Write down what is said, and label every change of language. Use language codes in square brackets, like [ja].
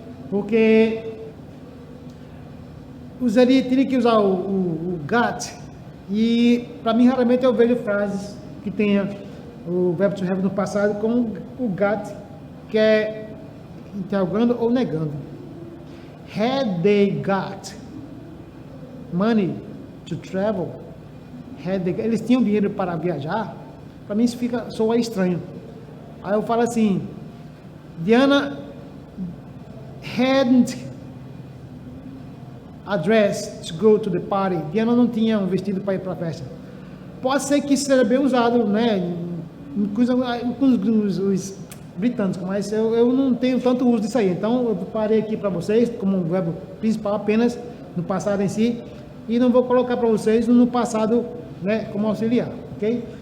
[pt] Porque teria que usar o got, e para mim raramente eu vejo frases que tenha o verbo to have no passado com o got, que é interrogando ou negando. [en] Had they got money to travel? [pt] Eles tinham dinheiro para viajar? Para mim isso soa estranho. Aí eu falo assim, [en] Diana hadn't a dress to go to the party. [pt] Diana não tinha um vestido para ir para a festa. Pode ser que isso seja bem usado, né, com os britânicos, mas eu não tenho tanto uso disso aí. Então eu parei aqui para vocês como um verbo principal apenas no passado em si, e não vou colocar para vocês no passado, né, como auxiliar, ok?